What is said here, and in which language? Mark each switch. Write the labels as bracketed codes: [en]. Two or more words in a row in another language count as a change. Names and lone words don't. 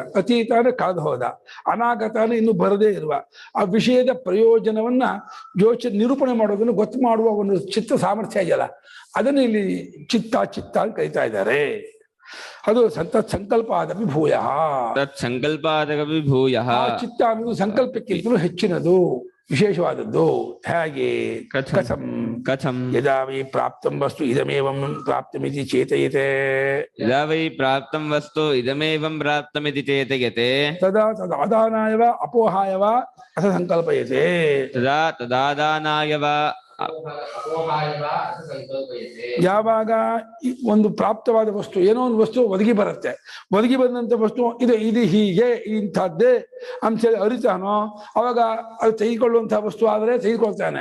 [kn] ಅತೀತ ಅಂದ್ರೆ ಕಳೆದು ಹೋದ, ಅನಾಗತ ಅಂದ್ರೆ ಇನ್ನು ಬರದೇ ಇರುವ ಆ ವಿಷಯದ ಪ್ರಯೋಜನವನ್ನ ನಿರೂಪಣೆ ಮಾಡೋದನ್ನು ಗೊತ್ತು ಮಾಡುವ ಒಂದು ಚಿತ್ತ ಸಾಮರ್ಥ್ಯ ಇದೆಯಲ್ಲ, ಅದನ್ನು ಇಲ್ಲಿ ಚಿತ್ತ ಅಂತ ಕರೀತಾ ಇದ್ದಾರೆ. [sa] ಅದು ಸಂಕಲ್ಪಾದಪಿ ಭೂಯ. ಸಂಕಲ್ಪಾದಪಿ ಭೂಯ. [kn] ಚಿತ್ತ ಅನ್ನೋದು ಸಂಕಲ್ಪಕ್ಕಿಂತಲೂ ಹೆಚ್ಚಿನದು, ವಿಶೇಷವಾದದ್ದು. ಹೇಗೆ? [sa] ಕಥಂ ಯದಾ ವೈ ಪ್ರಾಪ್ತಂ ವಸ್ತು ಇದಮೇವಂ ಪ್ರಾಪ್ತಮಿತಿ ಚೇತಯತೆ. ಯದಾ ವೈ ಪ್ರಾಪ್ತಂ ವಸ್ತು ಇದಮೇವಂ ಪ್ರಾಪ್ತಮಿತಿ ಚೇತಯತೆ ತದಾ ತದಾದಾನಾಯವ ಅಪೋಹಾಯವ ಅಥ ಸಂಕಲ್ಪಯತೆ. ತದಾದಾನಾಯವ [kn] ಯಾವಾಗ ಒಂದು ಪ್ರಾಪ್ತವಾದ ವಸ್ತು, ಏನೋ ಒಂದು ವಸ್ತು ಒದಗಿ ಬರುತ್ತೆ, ಒದಗಿ ಬಂದಂತ ವಸ್ತು ಇದು ಹೀಗೆ ಇಂಥದ್ದೇ ಅಂತೇಳಿ ಅರಿತಾನೋ ಅವಾಗ ಅದು ತೆಗೆದುಕೊಳ್ಳುವಂತಹ ವಸ್ತು ಆದರೆ ತೆಗೆದುಕೊಳ್ತಾನೆ.